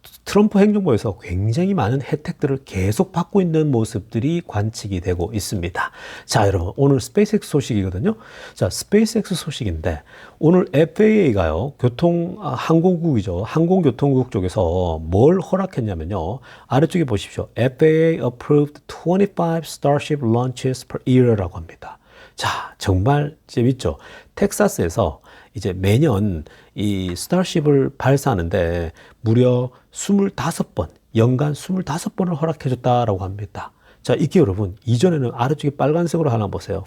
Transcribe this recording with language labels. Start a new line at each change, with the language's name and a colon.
Korean: 트럼프 행정부에서 굉장히 많은 혜택들을 계속 받고 있는 모습들이 관측이 되고 있습니다. 자, 여러분, 오늘 스페이스X 소식이거든요. 자, 스페이스X 소식인데, 오늘 FAA가요, 항공국이죠. 항공교통국 쪽에서 뭘 허락했냐면요. 아래쪽에 보십시오.
English: FAA approved 25 Starship launches per year라고 합니다.
Korean: 자, 정말 재밌죠. 텍사스에서 이제 매년 이 스타쉽을 발사하는데 무려 25번, 연간 25번을 허락해줬다라고 합니다. 자, 이게 여러분, 이전에는 아래쪽에 빨간색으로 하나 보세요.